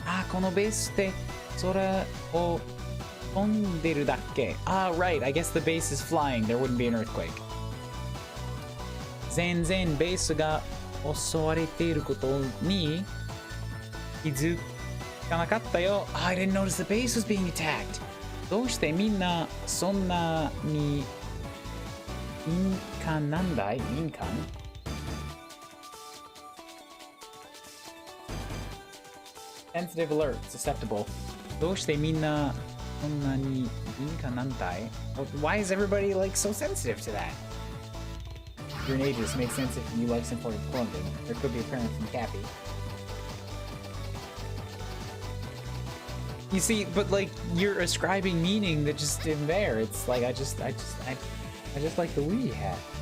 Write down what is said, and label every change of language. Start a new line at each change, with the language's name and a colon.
Japanese: このベースって空を飛んでるだけ.
English: Right. I guess the base is flying. There wouldn't be an earthquake.
Japanese: 全然ベースが襲われていることに気づかなかったよ.
English: I didn't notice the base was being attacked.
Japanese: どうしてみんなそんなに敏感なんだい? 敏感?
English: Sensitive alert, susceptible.
Japanese: どうしてみんなそんなに敏感なんだい?
English: Why is everybody like so sensitive to that? You're an ageist, makes sense if you like simple clothing. There could be a parent from Cappy. You see, but like you're ascribing meaning that just isn't there. It's like I just like the Wii hat.